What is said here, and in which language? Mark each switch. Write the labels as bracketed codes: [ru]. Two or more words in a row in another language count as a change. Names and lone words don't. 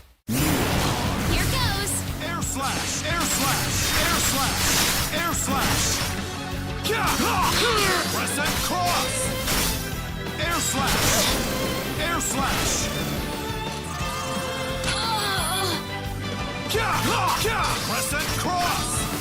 [en] Here goes. Air slash! Air slash! Air slash! Air slash! slash! Air slash! Crescent cross!